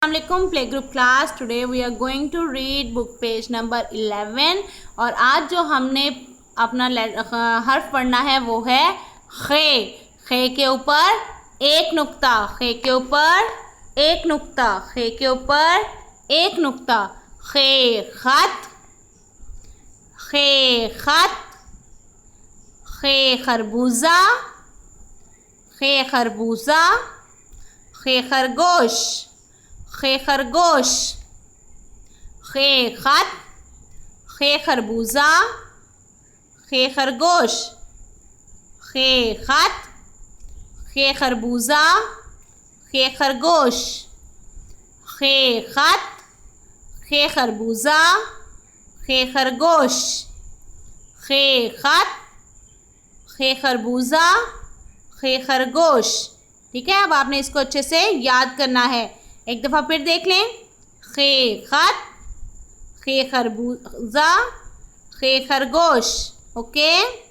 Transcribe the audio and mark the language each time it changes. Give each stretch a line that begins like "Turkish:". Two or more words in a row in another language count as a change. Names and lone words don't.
English: Assalamualaikum play group class. today we are going to read book page number 11
Urdu: اور آج جو ہم نے اپنا حرف پڑھنا ہے وہ ہے خے. خے کے اوپر ایک نقطہ، خے کے اوپر ایک نقطہ، خے کے اوپر ایک نقطہ. خے خط، خے خط، خے خربوزہ، خے خربوزہ، خے خرگوش، خے خرگوش، خے خط، خے خربوزہ، خے خرگوش، خے خط، خے خربوزہ، خے خرگوش، خے خط، خے خربوزہ، خے خرگوش، خے خط، خے خربوزہ، خے خرگوش. ٹھیک ہے، اب آپ نے اس کو اچھے سے یاد کرنا ہے. ایک دفعہ پھر دیکھ لیں۔ خے خط، خے خربوزہ، خے خرگوش. ओके।